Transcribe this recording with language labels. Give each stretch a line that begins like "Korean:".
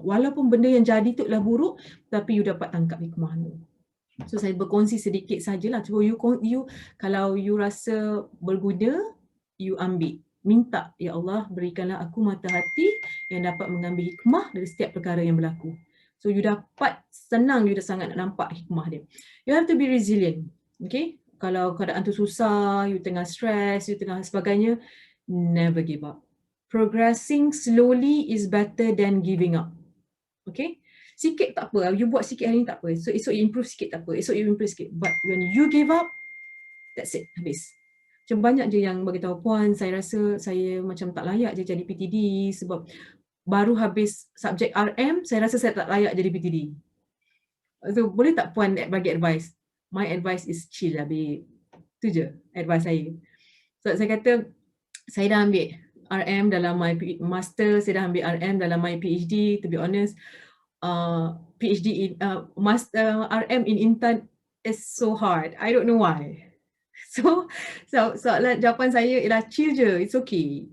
Malay: Walaupun benda yang jadi tu adalah buruk, tapi you dapat tangkap hikmah tu. So saya berkongsi sedikit sajalah. Cuba you kalau you rasa berguna, you ambil. Minta, ya Allah berikanlah aku mata hati yang dapat mengambil hikmah dari setiap perkara yang berlaku. So you dapat senang, you dah sangat nak nampak hikmah dia.
English: You have to be resilient. Okay?
Malay: Kalau keadaan tu susah, you tengah stress, you tengah sebagainya,
English: never give up. Progressing slowly is better than giving up. Okay?
Malay: Sikit tak apa, you buat sikit hari ni tak apa. So esok you improve sikit tak apa, esok you improve sikit.
English: But when you give up, that's it,
Malay: habis. Macam banyak je yang beritahu, puan saya rasa saya macam tak layak je jadi PTD sebab baru habis subjek RM, saya rasa saya tak layak jadi PTD.
English: So
Malay: boleh tak puan bagi
English: advice? My advice is chill lah babe.
Malay: Itu je advice saya. So saya kata, saya dah ambil RM dalam my master, saya dah ambil RM dalam my PhD.
English: To be honest, PhD in master RM in Intan is so hard. I don't know why.
Malay: So jawapan saya ialah chill je,
English: it's okay.